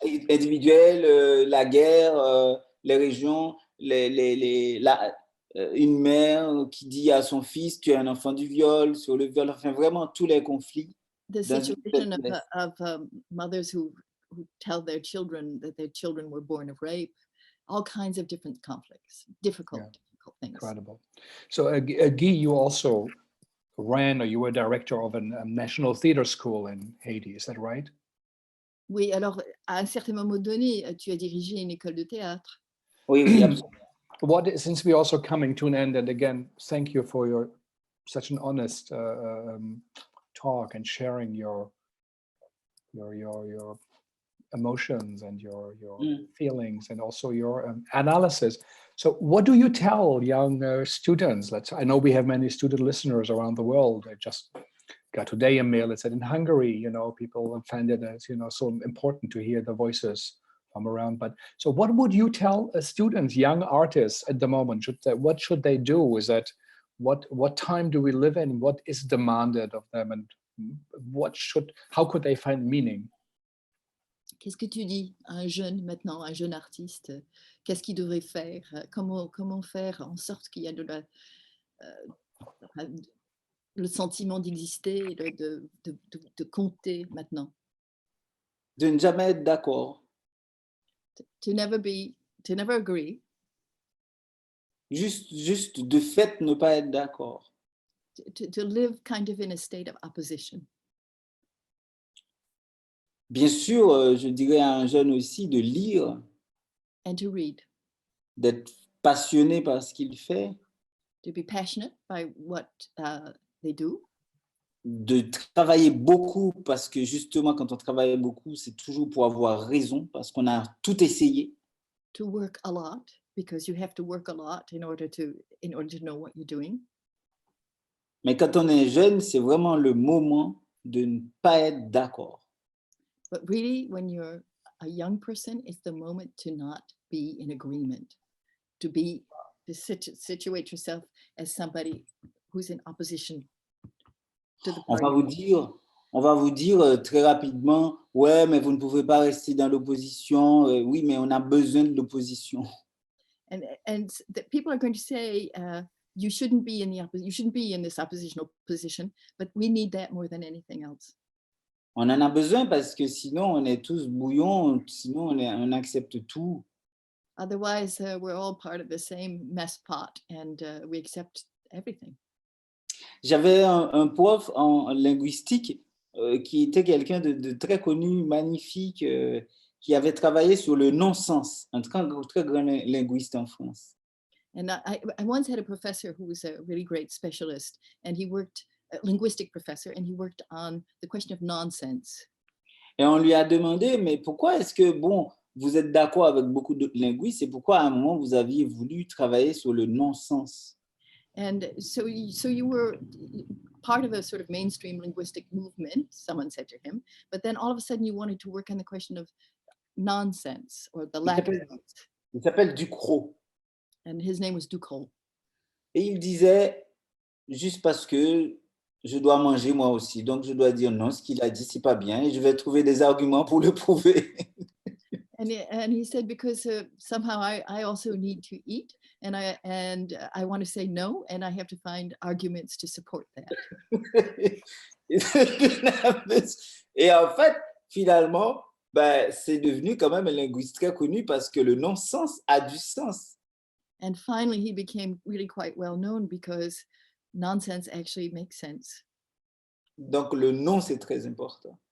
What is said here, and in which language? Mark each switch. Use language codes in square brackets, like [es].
[fr] Individuel, la guerre, les régions, une mère qui dit à son fils, tu es un enfant du viol, sur le viol, enfin vraiment tous les conflits. [en] The situation of mothers who tell their children that their children were born of rape, all kinds of different conflicts, difficult things. Incredible. So Guy, you also ran, or you were director of a national theater school in Haiti, is that right? [fr] Oui, alors à un certain moment donné, tu as dirigé une école de théâtre. Oui, absolument. [en] Since we're also coming to an end, and again, thank you for such an honest talk and sharing your emotions and your feelings and also your analysis. So what do you tell young students? I know we have many student listeners around the world. I just got today a mail that said in Hungary, people find it as, so important to hear the voices from around. But so what would you tell students, young artists at the moment? What should they do? Is that what time do we live in? What is demanded of them, and how could they find meaning? [fr] Qu'est-ce que tu dis à un jeune artiste? Qu'est-ce qu'il devrait faire? Comment faire en sorte qu'il y a le sentiment d'exister, de compter maintenant. de ne jamais être d'accord, [en] To never agree, [fr] juste de fait ne pas être d'accord. [en] to live kind of in a state of opposition. [fr] Bien sûr, je dirais à un jeune aussi de lire, [en] And to read, [fr] d'être passionné par ce qu'il fait, [en] to be passionate by what they do, [fr] de travailler beaucoup parce que justement, quand on travaille beaucoup, c'est toujours pour avoir raison, parce qu'on a tout essayé. [en] to work a lot, because you have to work a lot in order to know what you're doing. [fr] Mais quand on est jeune, c'est vraiment le moment de ne pas être d'accord. [en] But really, when you're a young person, it's the moment to not be in agreement, to situate yourself as somebody who's in opposition to the [fr] On va [en] party. [fr] vous dire très rapidement, ouais, mais vous ne pouvez pas rester dans l'opposition. Oui, mais on a besoin de l'opposition. [en] And that people are going to say, you shouldn't be in this oppositional position, but we need that more than anything else. [fr] On en a besoin parce que sinon, on est tous bouillons, sinon on accepte tout. [en] Otherwise, we're all part of the same mess pot, and we accept everything. [fr] J'avais un prof en linguistique qui était quelqu'un de très connu, magnifique, qui avait travaillé sur le non-sens, un très grand linguiste en France. [en] And I once had a professor who was a really great specialist, and he worked, a linguistic professor, and he worked on the question of nonsense. [fr] Et on lui a demandé, mais pourquoi est-ce que, bon, vous êtes d'accord avec beaucoup d'autres linguistes, et pourquoi à un moment vous aviez voulu travailler sur le non-sens? [en] And so you were part of a sort of mainstream linguistic movement, someone said to him, but then all of a sudden you wanted to work on the question of nonsense, or the lack of sense. [fr] Il s'appelle Ducrot. [en] And his name was Ducrot. [fr] Et il disait, juste parce que je dois manger moi aussi, donc je dois dire non, ce qu'il a dit, c'est pas bien, et je vais trouver des arguments pour le prouver. [en] And he said, because somehow I also need to eat, and I want to say no, and I have to find arguments to support that. [fr] Et en fait, finalement, ben, c'est devenu quand même un linguiste très connu parce que le non-sens a du sens. [en] And finally, he became really quite well known because nonsense actually makes sense. [fr] Donc le non, c'est très important.